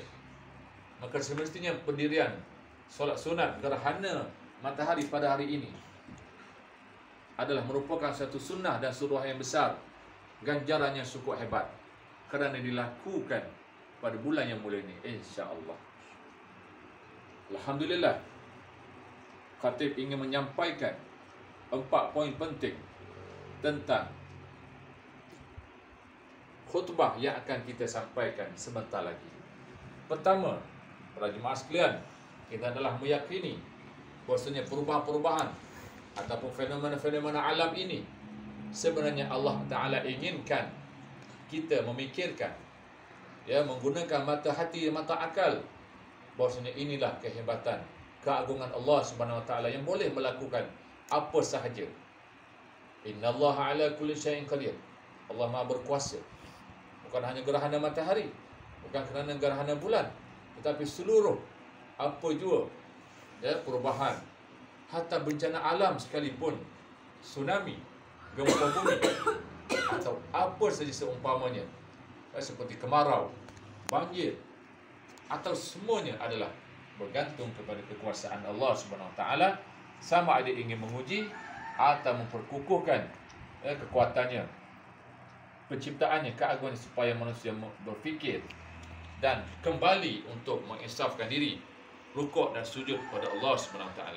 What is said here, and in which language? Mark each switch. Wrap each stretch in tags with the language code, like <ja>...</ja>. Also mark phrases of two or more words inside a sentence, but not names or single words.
<ms>Maka semestinya pendirian solat sunat gerhana matahari pada hari ini adalah merupakan satu sunnah dan suruh yang besar, ganjaran yang cukup hebat, kerana dilakukan pada bulan yang mulia ini, insya-Allah. Alhamdulillah, khatib ingin menyampaikan 4 poin penting tentang khutbah yang akan kita sampaikan sebentar lagi. Pertama, para jemaah sekalian, kita adalah meyakini bahwasanya perubahan-perubahan ataupun fenomena-fenomena alam ini sebenarnya Allah Ta'ala inginkan kita memikirkan, menggunakan mata hati, mata akal, bahwasanya inilah kehebatan, keagungan Allah</ms> <ar>سبحانه وتعالى</ar> <ms>yang boleh melakukan apa sahaja.</ms> <ar>إن الله على كل شيء قدير.</ar> <ms>Allah Maha berkuasa. Bukan hanya gerhana matahari, bukan kerana gerhana bulan, tetapi seluruh apa jua perubahan, hatta bencana alam sekalipun, tsunami, gempa bumi atau apa saja seumpamanya, seperti kemarau, banjir, atau semuanya adalah bergantung kepada kekuasaan Allah</ms> <ar>سبحانه وتعالى,</ar> <ms>sama ada ingin menguji atau memperkukuhkan kekuatannya, penciptaannya, keagungannya, supaya manusia berfikir dan kembali untuk menginsafkan diri, rukuk dan sujud kepada Allah</ms> <ar>سبحانه وتعالى.</ar>